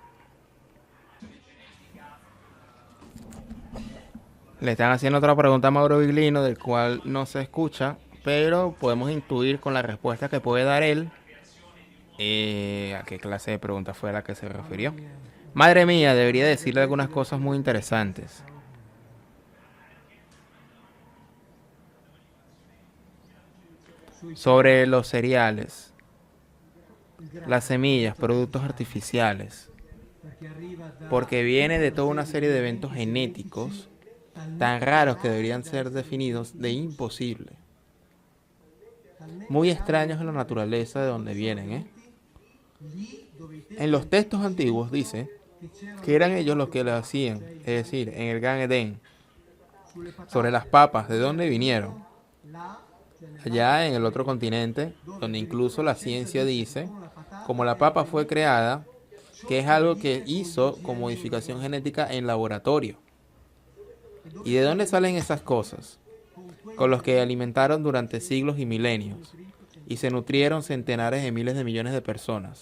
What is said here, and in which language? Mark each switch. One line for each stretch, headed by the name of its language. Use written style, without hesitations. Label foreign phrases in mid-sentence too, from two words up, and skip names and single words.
Spanish: Le están haciendo otra pregunta a Mauro Viglino, del cual no se escucha, pero podemos intuir con la respuesta que puede dar él a qué clase de pregunta fue a la que se refirió. Madre mía, debería decirle algunas cosas muy interesantes. Sobre los cereales, las semillas, productos artificiales,
Italian: perché arriva da
Spanish: porque viene de toda una serie de eventos genéticos tan raros que deberían ser definidos de imposible. Muy extraños en la naturaleza de donde vienen, ¿eh?
Italian: lì dove i
Spanish: En los textos antiguos dice
Italian: che c'erano
Spanish: que eran ellos los que lo hacían, es decir, en el Gan Edén,
Italian: sulle patate,
Spanish: sobre las papas, de dónde vinieron,
Italian: là, cioè nel
Spanish: allá en el otro continente, donde incluso la ciencia dice,
Italian: con la patata,
Spanish: como la papa fue creada, que es algo que hizo con modificación genética en laboratorio. ¿Y de dónde salen esas cosas? Con los que alimentaron durante siglos y milenios, y se nutrieron centenares de miles de millones de personas.